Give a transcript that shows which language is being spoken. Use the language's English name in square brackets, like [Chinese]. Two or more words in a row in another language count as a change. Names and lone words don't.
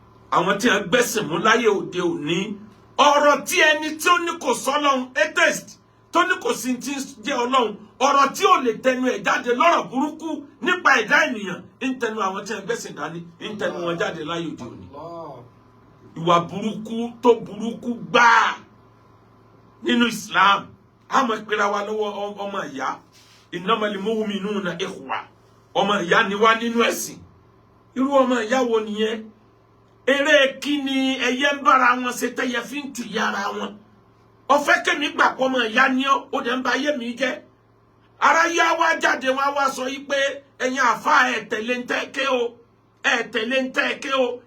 [Yoruba] Àwọn tí a gbẹ́sìn mú láyé òde òní, ọ̀rọ̀ tí ẹni tí ó ní kò sọ́lọ́run, atheist, tó ní kò sí ti ń jẹ́ Ọlọ́run, ọ̀rọ̀ tí ò lè tẹnu ẹ̀ jáde lọ́rọ̀ burúkú nípa ẹ̀dá ènìyàn, ń tẹnu àwọn tí a gbẹ́sìn dání, ń tẹnu wọn jáde láyé òde òní. Allah. Ìwà burúkú tó burúkú gbáà nínú Islam. A máa pera wa lọ́wọ́ ọ-, ọmọ ìyá. [Arabic] إنما المؤمنون إخوة. [Yoruba] Ọmọ ìyá ni wá nínú ẹ̀sìn. Irú ọmọ ìyá wo nìyẹn? Eré kí ni ẹyẹ ń bára wọn ṣe tẹ́yẹ fi ń tù yá ara wọn? Ó fẹ́ kémi gbà pé ọmọ ìyá ni ọ́, ó dẹ̀ ń ba ayé mi jẹ́. Ara yá wá jáde wá wá sọ yí pé ẹ̀yin àfáà ẹ tẹ̀lé ń tẹ́ ké o, ẹ tẹ̀lé ń tẹ́ ké o.